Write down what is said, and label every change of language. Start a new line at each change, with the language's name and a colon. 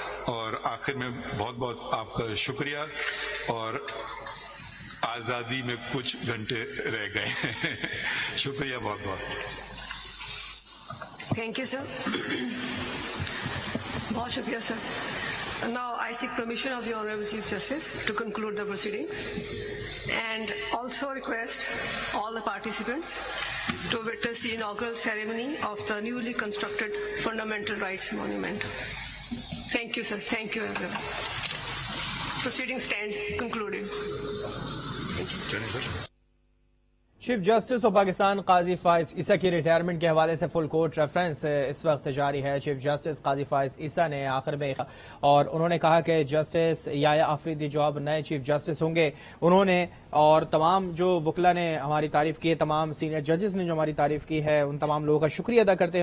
Urdu: اور آخر میں بہت بہت آپ کا شکریہ. اور آزادی میں کچھ گھنٹے رہ گئے ہیں. شکریہ بہت بہت.
English: Thank you, sir.
Urdu: بہت شکریہ sir.
English: Now I seek permission of the Honorable Chief Justice to conclude the proceeding and also request all the participants to witness the inaugural ceremony of the newly constructed Fundamental Rights Monument. Thank you, sir. Thank you, everyone. Proceeding stand concluded.
Urdu: Chief justice of Pakistan قاضی فائز عیسیٰ کی retirement کے حوالے سے full court reference اس وقت جاری ہے. Chief justice قاضی فائز عیسیٰ نے آخر میں اور انہوں نے کہا کہ جسٹس یحییٰ آفریدی جو اب نئے چیف جسٹس ہوں گے، انہوں نے اور تمام جو وکلا نے ہماری تعریف کی ہے، تمام سینئر ججز نے جو ہماری تعریف کی ہے، ان تمام لوگوں کا شکریہ ادا کرتے ہیں.